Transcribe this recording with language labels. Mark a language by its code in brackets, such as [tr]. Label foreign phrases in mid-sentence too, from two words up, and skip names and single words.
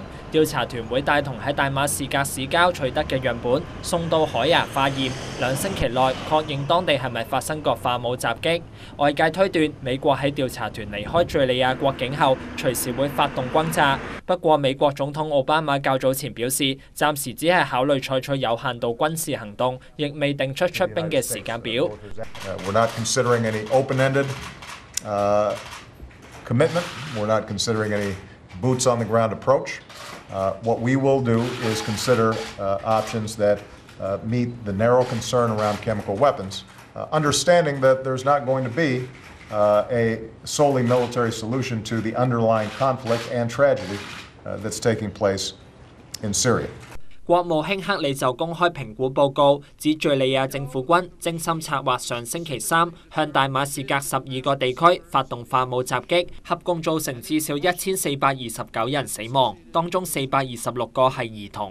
[yue] 調查團會帶同喺大馬士革市郊取得嘅樣本送到海牙化驗，2星期內確認當地係咪發生過法姆襲擊。外界推斷美國喺調查團離開敘利亞國境後，隨時會發動轟炸。不過美國總統奧巴馬較早前表示，暫時只係考慮採取有限度軍事行動，亦未定出兵嘅時間表。 [en] Commitment. We're not considering any boots on the ground approach. What we will do is consider options that meet the narrow concern around chemical weapons, understanding that there's not going to be a solely military solution to the underlying conflict and tragedy that's taking place in Syria. [yue] 國務卿克里就公開評估報告，指敘利亞政府軍精心策劃上星期三向大馬士革12個地區發動化武襲擊，合共造成至少1429人死亡，當中426個係兒童。